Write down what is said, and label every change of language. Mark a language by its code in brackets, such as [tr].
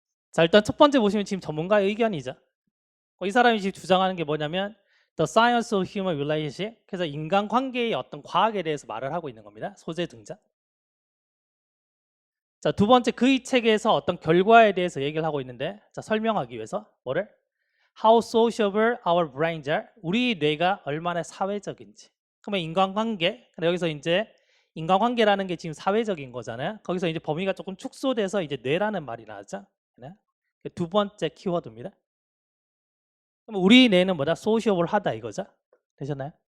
[ko] 자, 일단 첫 번째 보시면 지금 전문가의 의견이죠. 이 사람이 지금 주장하는 게 뭐냐면 [en] The Science of Human Relationship. [ko] 그래서 인간관계의 어떤 과학에 대해서 말을 하고 있는 겁니다. 소재 등장. 자, 두 번째 그의 책에서 어떤 결과에 대해서 얘기를 하고 있는데 자, 설명하기 위해서 뭐를? [en] How sociable our brains are. [ko] 우리 뇌가 얼마나 사회적인지. 그러면 인간관계. 여기서 이제 인간관계라는 게 지금 사회적인 거잖아요. 거기서 이제 범위가 조금 축소돼서 이제 뇌라는 말이 나왔죠. 네? 두 번째 키워드입니다. 그럼 우리 뇌는 뭐다? 소시어블하다 이거죠. 되셨나요?